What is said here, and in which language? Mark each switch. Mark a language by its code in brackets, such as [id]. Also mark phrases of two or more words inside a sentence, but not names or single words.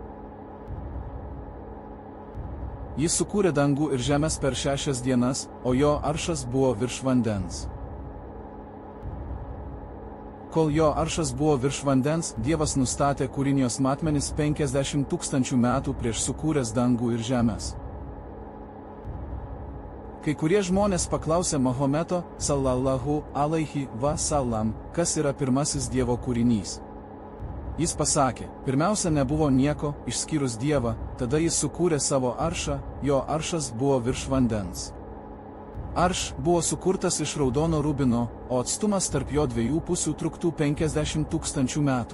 [lt] Jis sukūrė dangų ir žemės per 6 dienas, o jo aršas buvo virš vandens. Kol jo aršas buvo virš vandens, Dievas nustatė kūrinijos matmenis 50 000 metų prieš sukūręs dangų ir žemės. Kai kurie žmonės paklausė Mahometo, [ar] صلى الله عليه وسلم, [lt] kas yra pirmasis Dievo kūrinys. Jis pasakė, pirmiausia nebuvo nieko, išskyrus Dievą, tada jis sukūrė savo aršą, jo aršas buvo virš vandens. Arš buvo sukurtas iš raudono rubino, o atstumas tarp jo dviejų pusių truktų 50 000 metų.